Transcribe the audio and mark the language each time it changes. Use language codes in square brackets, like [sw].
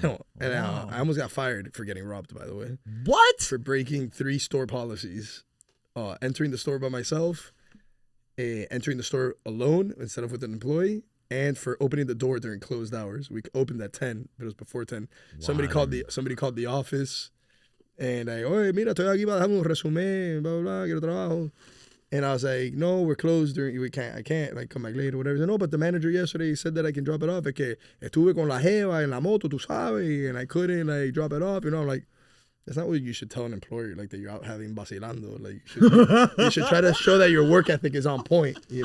[en] No, and I almost got fired for getting robbed, by the way. What? For breaking 3 store policies. Entering the store by myself, entering the store alone instead of with an employee, and for opening the door during closed hours. We opened at 10, but it was before 10. Wow. Somebody called the office, and [es] oye, mira, estoy aquí para dejarme un resumen, blah, blah, blah, quiero trabajo. [en] And I was like, no, we're closed I can't like come back later or whatever. He said, no, but the manager yesterday said that I can drop it off. [es] Es que estuve con la jeva en la moto, tú sabes, [en] and I couldn't like drop it off. I'm like, that's not what you should tell an employer, like that you're out having vacilando. Like you should try to show that your work ethic is on point,